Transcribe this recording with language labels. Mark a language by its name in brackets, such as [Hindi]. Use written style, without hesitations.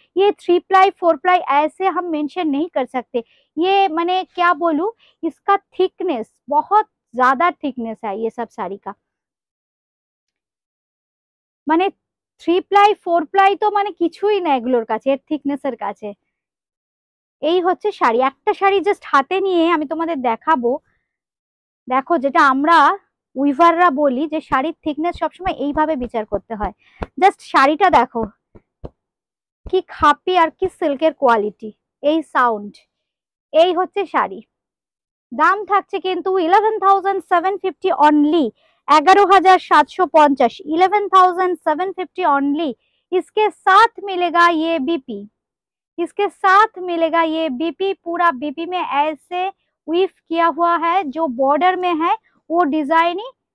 [Hindi] ये 3 ply 4 ply ऐसे हम मेंशन नहीं कर सकते, ये मैंने क्या बोलूं, इसका थिकनेस बहुत ज्यादा थिकनेस है ये सब শাড়ি का, [Bangla] মানে 3 প্লাই 4 প্লাই তো মানে কিছুই না এগুলোর কাছে, এর থিকনেসের কাছে। এই হচ্ছে শাড়ি, একটা শাড়ি জাস্ট হাতে নিয়ে আমি তোমাদের দেখাবো। দেখো যেটা আমরা উইভাররা বলি যে শাড়ির থিকনেস সবসময় এইভাবে বিচার করতে হয়। জাস্ট শাড়িটা দেখো কি খাপি আর কি সিল্কের কোয়ালিটি, এই সাউন্ড। এই হচ্ছে শাড়ি, দাম থাকছে কিন্তু 11,750 অনলি, 11,750, 11,750 ऑनली। [Hindi] इसके साथ मिलेगा ये बीपी, इसके साथ मिलेगा ये बीपी, पूरा बीपी में ऐसे वीव किया हुआ है, जो बॉर्डर में है वो डिजाइन ही